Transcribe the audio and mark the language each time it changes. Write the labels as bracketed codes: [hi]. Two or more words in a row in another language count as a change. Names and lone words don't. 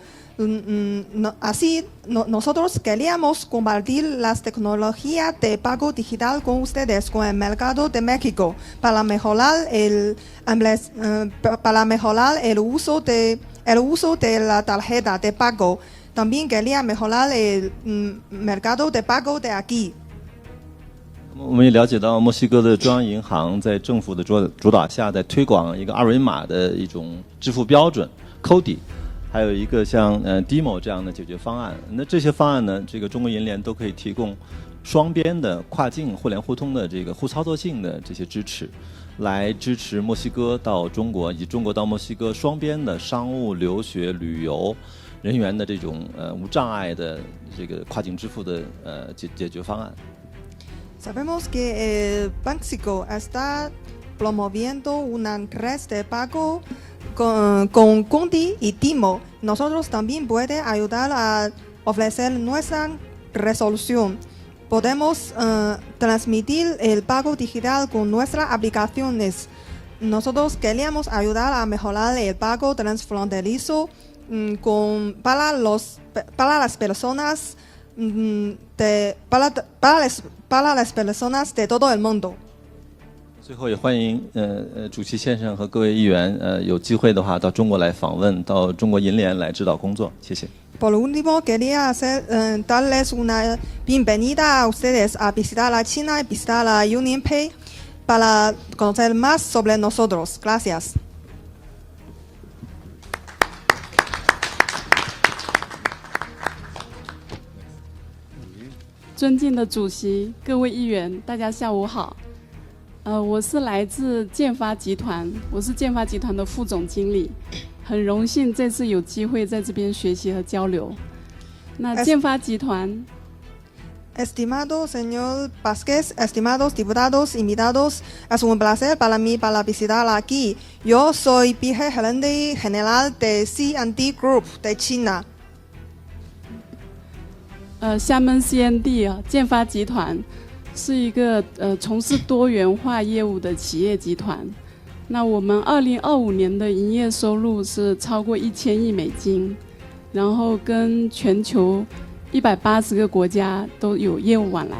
[es] Así, nosotros queríamos compartir las tecnologías de pago digital con ustedes, con el mercado de México, para mejorar el uso de la tarjeta de pago. También quería mejorar el mercado de pago de aquí. [zh] 我们也了解到，墨西哥的中央银行在政府的主导下，在推广一个二维码的一种支付标准 CODI， 还有一个像DIMO 这样的解决方案。那这些方案呢，这个中国银联都可以提供双边的跨境互联互通的这个互操作性的这些支持，来支持墨西哥到中国以及中国到墨西哥双边的商务、留学、旅游人员的这种无障碍的这个跨境支付的解决方案。 [es] Sabemos que Banxico está promoviendo una red de pago con Conti y Timo, nosotros también podemos ayudar a ofrecer nuestra resolución. Podemos transmitir el pago digital con nuestras aplicaciones. Nosotros queríamos ayudar a mejorar el pago transfronterizo para las personas para las personas de todo el mundo. [zh] 最后也欢迎主席先生和各位议员有机会的话到中国来访问，到中国银联来指导工作，谢谢。 [es] Por último, quería darles una bienvenida a ustedes a visitar la China y visitar la UnionPay para conocer más sobre nosotros. Gracias. [zh] 尊敬的主席，各位议员，大家下午好。我是来自建发集团，我是建发集团的副总经理，很荣幸这次有机会在这边学习和交流。那建发集团 [es] Estimado señor Vázquez, estimados diputados invitados, es un placer para mí para visitar aquí. Yo soy vicegerente general de C&D Group de China. [zh] 厦门 C&D 建发集团是一个从事多元化业务的企业集团。那我们2025年的营业收入是超过1000亿美金，然后跟全球180个国家都有业务往来。